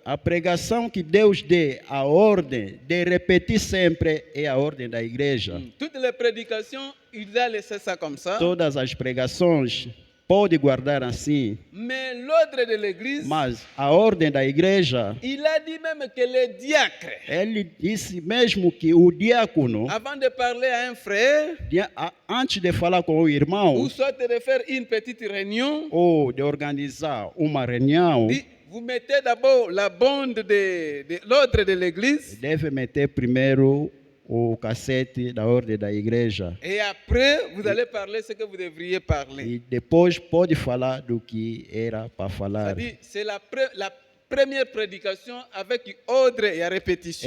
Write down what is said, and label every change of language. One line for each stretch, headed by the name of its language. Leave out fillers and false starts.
Portuguese: a pregação que Deus dê, a ordem de repetir sempre, é a ordem da igreja.
French: Toutes les prédications, il a laissé ça comme ça.
Portuguese: Todas as pregações pode guardar assim,
French: Mais l'ordre de l'église,
Portuguese: mas a ordem da igreja,
French: il a dit même que les diacres,
Portuguese: ele disse mesmo que o diácono,
French: avant de parler à un frère,
Portuguese: antes de falar com o irmão,
French: ou soit de faire une petite réunion,
Portuguese: ou de organizar uma reunião,
French: dit, vous mettez d'abord la bande de l'ordre de l'église,
Portuguese: deve meter primeiro o cassete da ordem da igreja.
French: et après, vous allez parler ce que vous devriez parler.
Portuguese: E depois pode falar do que era para falar.
French: C'est-à-dire, c'est la première prédication avec ordre et à répétition.